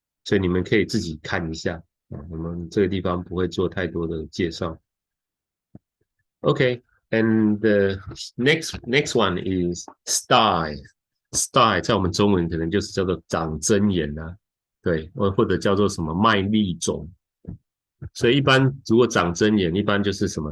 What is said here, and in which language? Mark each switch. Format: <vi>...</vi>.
<zh>所以你们可以自己看一下我们这个地方不会做太多的介绍。</zh> <en>Okay, and the next one is stye.</en> <zh>Stye 在我们中文可能就是叫做长针眼啊，对，或者叫做什么麦粒肿。所以一般如果长针眼，一般就是什么？</zh>